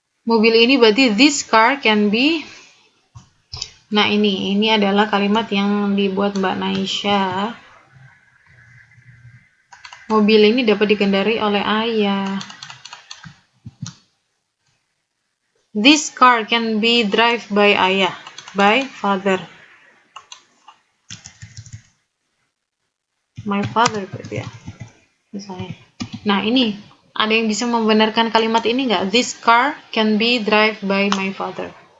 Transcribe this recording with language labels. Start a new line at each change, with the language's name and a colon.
Indonesian: Mobil ini berarti
English: this car can be.
Indonesian: Nah, ini adalah kalimat yang dibuat Mbak Naisha. Mobil ini dapat dikendarai oleh ayah.
English: This car can be driven by ayah, by father. My father
Indonesian: berarti ya. Misalnya. Nah, ini ada yang bisa membenarkan kalimat ini nggak?
English: This car can be driven by my father.